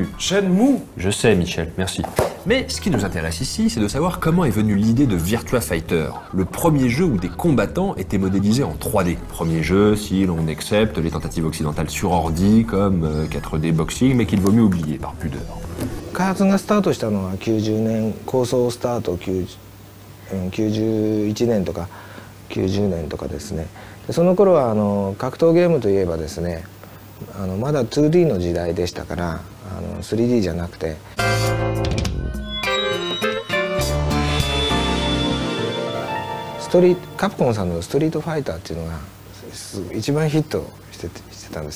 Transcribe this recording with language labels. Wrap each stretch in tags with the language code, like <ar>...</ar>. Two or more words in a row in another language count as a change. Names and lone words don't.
<fr>Shenmue. Je sais Michel, merci. Mais ce qui nous intéresse ici, c'est de savoir comment est venue l'idée de Virtua Fighter, le premier jeu où des combattants étaient modélisés en 3D. Premier jeu si l'on accepte les tentatives occidentales sur ordi comme 4D Boxing, mais qu'il vaut mieux oublier par pudeur.</fr> <ja>開発がスタートしたのは90年構想スタート91年とか90年とかですね。でその頃は格闘ゲームといえばですねまだ 2D の時代でしたから3D じゃなくてカプコンさんの「ストリートファイター」っていうのが一番ヒットしてたんです。</ja>